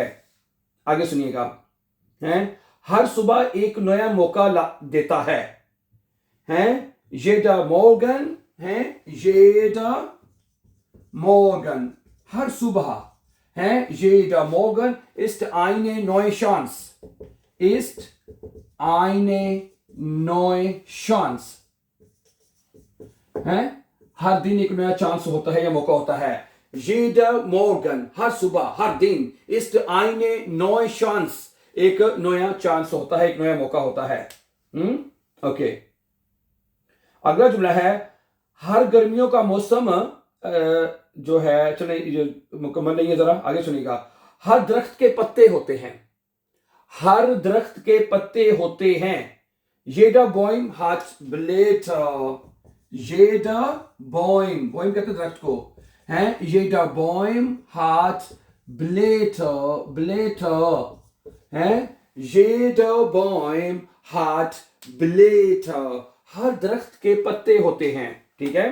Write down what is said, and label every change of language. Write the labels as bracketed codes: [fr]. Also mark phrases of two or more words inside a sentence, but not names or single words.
[hi] आगे सुनिएगा, हर सुबह एक नया मौका देता है, [de] jeder Morgen, jeder Morgen, [hi] हर सुबह, [de] jeder Morgen ist eine neue Chance, ist eine neue Chance, [hi] हर दिन एक नया चांस होता है या मौका होता है, [de] jeder Morgen, [hi] हर सुबह, हर दिन, [de] ist eine neue Chance, [hi] एक नया चांस होता है, एक नया मौका होता है। ओके, अगला जुमला है, हर गर्मियों का मौसम जो है, चलिए मुकम्मल नहीं है, जरा आगे सुनिएगा, हर दरख्त के पत्ते होते हैं, हर दरख्त के पत्ते होते हैं, [de] jeder Baum hat Blätter, jeder Baum [hi] कहते हैं दरख्त को, [de] jeder Baum hat Blätter, jeder Baum hat Blätter, [hi] हर दरख्त के पत्ते होते हैं, ठीक है।